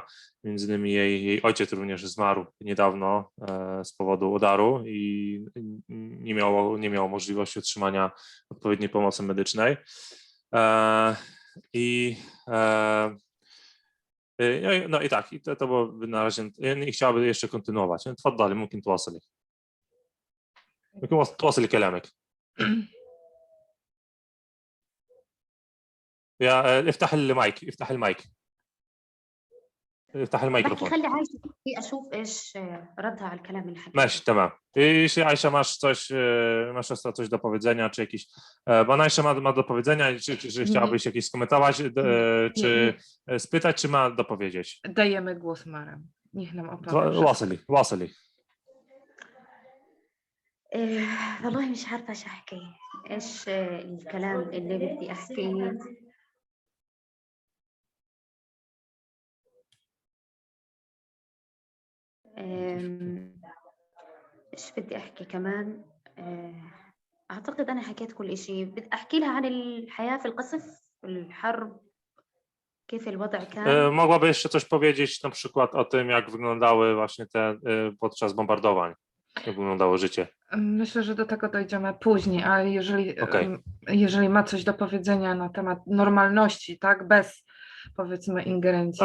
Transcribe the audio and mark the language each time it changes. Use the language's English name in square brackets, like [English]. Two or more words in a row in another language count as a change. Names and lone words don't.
[Polish] Między innymi jej ojciec również zmarł niedawno z powodu udaru i nie miał możliwości otrzymania odpowiedniej pomocy medycznej. No i tak, to było na razie. I chciałabym jeszcze kontynuować. [Arabic] تفضلي ممكن تواصلي. ممكن تواصلي كلامك. افتح المايك. افتح الميكروفون. خلي عايشة تحكي أشوف إيش ردها على الكلام اللي حكيته. ماشي تمام. [Polish] Jeśli Aisha masz coś do powiedzenia, czy jakieś, bo ona jeszcze ma do powiedzenia, czy chciałabyś jakieś skomentować, czy spytać, czy ma dopowiedzieć? Dajemy głos Mara. Niech nam opowie. [Arabic] واصلي. والله مش عارفة إيش أحكي. إيش الكلام اللي بدي أحكيه. إيش بدي أحكي كمان. أعتقد أنا حكيت كل إشي. بدي أحكي لها عن الحياة في القصف الحرب كيف الوضع كان. [Polish] Mogłaby jeszcze coś powiedzieć na przykład o tym, jak wyglądały właśnie te podczas bombardowań, jak wyglądało życie? Myślę, że do tego dojdziemy później, ale jeżeli ma coś do powiedzenia na temat normalności, tak, bez powiedzmy ingerencji.